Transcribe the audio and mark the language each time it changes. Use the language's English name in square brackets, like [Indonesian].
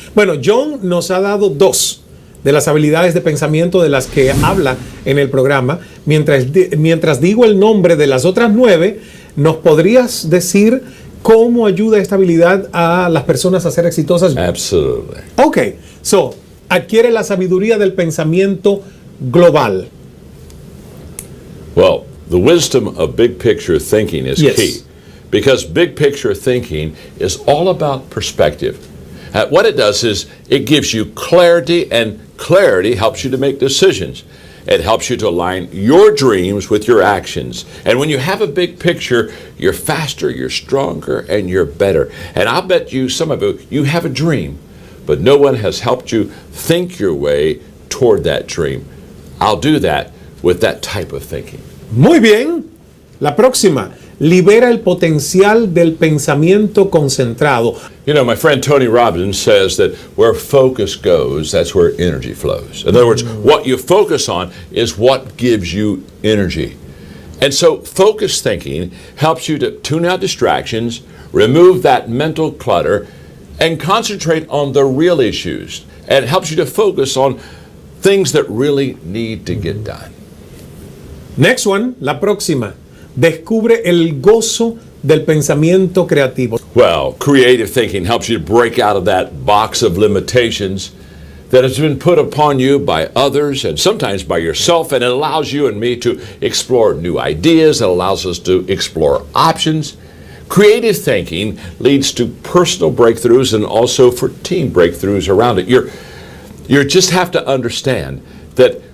[Spanish] Bueno, John nos ha dado 2 de las habilidades de pensamiento de las que habla en el programa. Mientras digo el nombre de las otras 9, ¿nos podrías decir cómo ayuda esta habilidad a las personas a ser exitosas? [English] Absolutely. [Spanish] Ok, so, adquiere la sabiduría del pensamiento global. [English] Well, the wisdom of big picture thinking is key, because big picture thinking is all about perspective. What it does is it gives you clarity, and clarity helps you to make decisions. It helps you to align your dreams with your actions. And when you have a big picture, you're faster, you're stronger, and you're better. And I'll bet you, some of you have a dream, but no one has helped you think your way toward that dream. I'll do that with that type of thinking. [Spanish] Muy bien. La próxima. Libera el potencial del pensamiento concentrado. [English] You know, my friend Tony Robbins says that where focus goes, that's where energy flows. In other words, what you focus on is what gives you energy. And so focused thinking helps you to tune out distractions, remove that mental clutter, and concentrate on the real issues. And it helps you to focus on things that really need to get done. Next one, [Spanish] la próxima. Descubre el gozo del pensamiento creativo. [English] Well, creative thinking helps you to break out of that box of limitations that has been put upon you by others and sometimes by yourself, and it allows you and me to explore new ideas. It allows us to explore options. Creative thinking leads to personal breakthroughs and also for team breakthroughs around it. You just have to understand that